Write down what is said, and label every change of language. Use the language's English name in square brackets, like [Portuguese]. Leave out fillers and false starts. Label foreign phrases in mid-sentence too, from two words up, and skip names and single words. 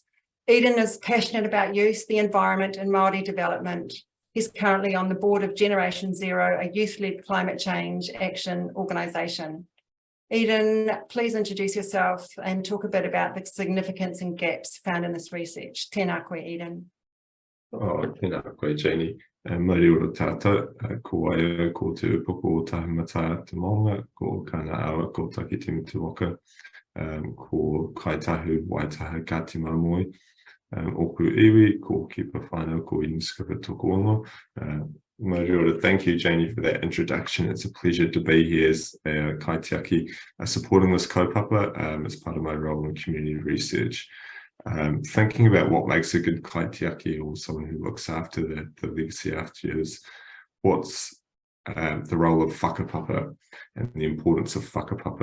[English] Eden is passionate about youth, the environment and Māori development. He's currently on the board of Generation Zero, a youth-led climate change action organisation. Eden, please introduce yourself and talk a bit about the significance and gaps found in this research. [Māori] Tēnā koe, Eden. Tēnā koe, Janie. Mauri ora tātou, ko waia, ko te upoko o tahumata te maunga, ko kāna awa, ko taki te mutuoka, ko kaitahu waitaha ka te maumoi. Oku iwi, ko kipa whānau, ko Eden Skipper toko ongo. [English] Thank you, Janie, for that introduction. It's a pleasure to be here as kaitiaki supporting this kaupapa as part of my role in community research. Thinking about what makes a good kaitiaki or someone who looks after the legacy after years, what's the role of whakapapa and the importance of whakapapa.